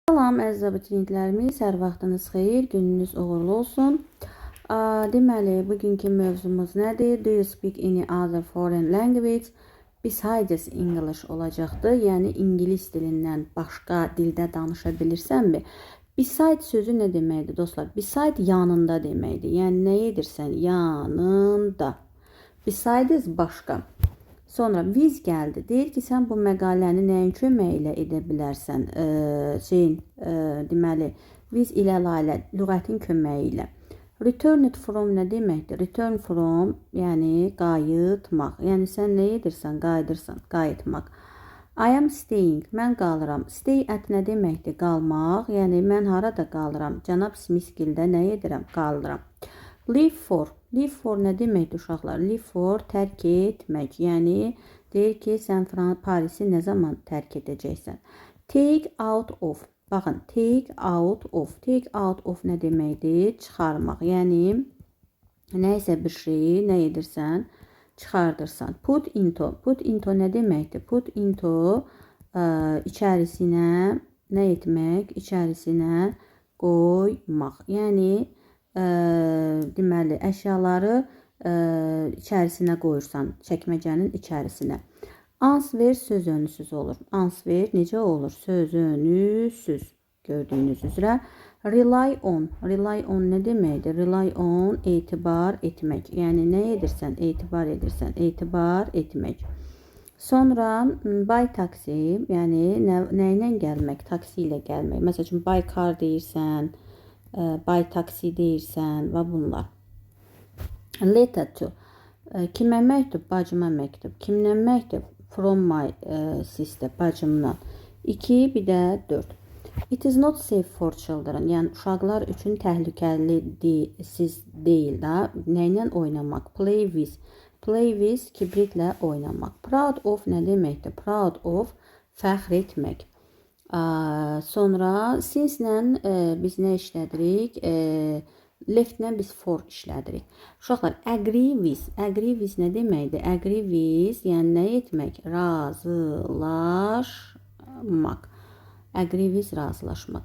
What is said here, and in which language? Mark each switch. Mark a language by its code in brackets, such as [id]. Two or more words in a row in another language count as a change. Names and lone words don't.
[az] Salam əziz abituriyentlərimiz, hər vaxtınız xeyir, gününüz uğurlu olsun. Deməli, bugünkü mövzumuz nədir? [en] Do you speak any other foreign language besides English olacaqdır. [az] Yəni, İngilis dilindən başqa dildə danışa bilirsənmi? Beside sözü nə deməkdir dostlar? Beside yanında deməkdir. Yəni, nə edirsən? Yanında. Besides başqa. Sonra viz gəldi. Deyir ki, sən bu məqaləni nəyin köməyi ilə edə bilərsən? Deməli, viz ilə layla, lüğətin köməyi ilə. [en] Returned from [az] nə deməkdir? [en] Return from, [az] yəni qayıtmaq. Yəni, sən nə edirsən? Qayıdırsan, qayıtmaq. [en] I am staying, [az] mən qalıram. [en] Stay at [az] nə deməkdir? Qalmaq. Yəni, mən harada qalıram? Cənab Smith-gildə nə edirəm? Qalıram. [en] Leave for. Leave for [az] nə deməkdir uşaqlar? [en] Leave for [az] tərk etmək. Yəni, deyir ki, sən Parisi nə zaman tərk edəcəksən? [en] Take out of. Baxın, take out of. Take out of [az] nə deməkdir? Çıxarmaq. Yəni, nə isə bir şeyi nə edirsən? Çıxardırsan. [en] Put into. Put into [az] nə deməkdir? [en] Put into [az] içərisinə nə etmək? İçərisinə qoymaq. Yəni, deməli, əşyaları içərisinə qoyursan, çəkməcənin içərisinə. Answer söz önüsüz olur. Answer necə olur? Söz önüsüz. Gördüyünüz üzrə. [en] Rely on. Rely on [az] nə deməkdir? [en] Rely on [az] etibar etmək. Yəni, nə edirsən? Etibar edirsən. Etibar etmək. Sonra [en] by taxi, [az] yəni nə ilə gəlmək? Taksi ilə gəlmək. Məsəl üçün, [en] by car [az] deyirsən, [en] by taxi [az] deyirsən və bunlar. [en] Letter to. [az] Kimə məktub? Bacıma məktub. Kimdən məktub? [en] From my sister. [az] Bacımdan. 2, bir də 4. [en] It is not safe for children. [az] Yəni, uşaqlar üçün təhlükəli deyil da. Nə ilə oynamaq? [en] Play with. Play with, [az] kibritlə oynamaq. [en] Proud of [az] nə deməkdir? [en] Proud of, [az] fəxr etmək. Sonra since-lə biz nə işlədirik? Left-lə biz for işlədirik. Uşaqlar, [en] agree with. Agree with [az] nə deməkdir? [en] Agree with, [az] yəni nə etmək? Razılaşmaq. [en] Agree with, [az] razılaşmaq.